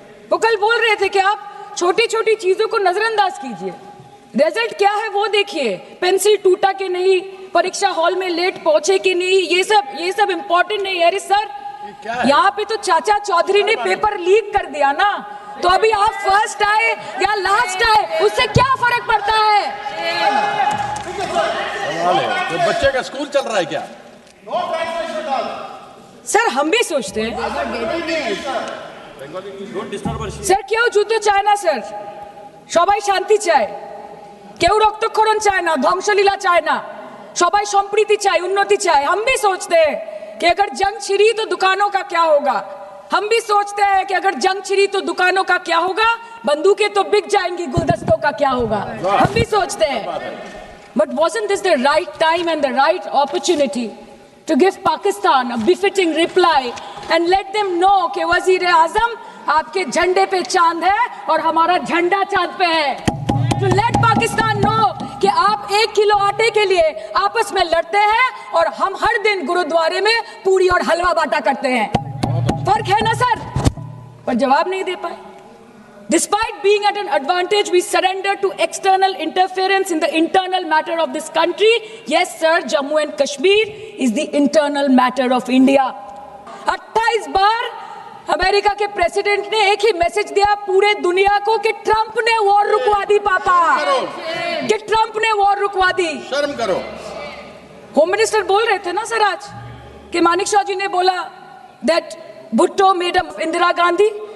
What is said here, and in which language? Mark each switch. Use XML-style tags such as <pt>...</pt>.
<hi>वो कल बोल रहे थे कि आप छोटी छोटी चीजों को नजरअंदाज कीजिए, रिजल्ट क्या है वो देखिए, पेंसिल टूटा कि नहीं, परीक्षा हॉल में लेट पहुंचे कि नहीं, ये सब इंपॉर्टेंट नहीं है। अरे सर, यहाँ पे तो चाचा चौधरी ने पेपर लीक कर दिया ना, तो अभी आप फर्स्ट आए या लास्ट आए उससे क्या फर्क पड़ता है? तो बच्चे का स्कूल चल रहा है क्या? सर हम भी सोचते हैं</hi> <bn>স্যার কেউ যুদ্ধ চায় না স্যার, সবাই শান্তি চায়, কেউ রক্তক্ষরণ চায় না, ধ্বংসলীলা চায় না, সবাই সম্প্রীতি চায়, उन्नति चाहे।</bn> <hi>हम भी सोचते हैं कि अगर जंग छिड़ी तो दुकानों का क्या होगा, हम भी सोचते हैं कि अगर जंग छिड़ी तो दुकानों का क्या होगा, बंदूकें तो बिक जाएंगी, गुलदस्तों का क्या होगा, हम भी सोचते हैं।</hi> <en>But wasn't this the right time and the right opportunity to give Pakistan a befitting reply and let them know</en> <hi>कि वज़ीर-ए-आज़म आपके झंडे पे चांद है और हमारा झंडा चांद पे है।</hi> <en>To let Pakistan know</en> <hi>कि आप 1 किलो आटे के लिए आपस में लड़ते हैं और हम हर दिन गुरुद्वारे में पूरी और हलवा बांटा करते हैं। फर्क है ना सर? पर जवाब नहीं दे पाए।</hi> <en>Despite being at an advantage, we surrender to external interference in the internal matter of this country. Yes, sir, Jammu and Kashmir is the internal matter of India.</en> <hi>28 bar America के president ने एक ही message दिया पूरे दुनिया को कि Trump ने war रुकवा दी पापा, कि ट्रंप ने वॉर रुकवा दी। शर्म करो। होम मिनिस्टर बोल रहे थे ना सर आज कि मानिक शाह जी ने बोला दैट भुट्टो मेड इंदिरा गांधी।</hi>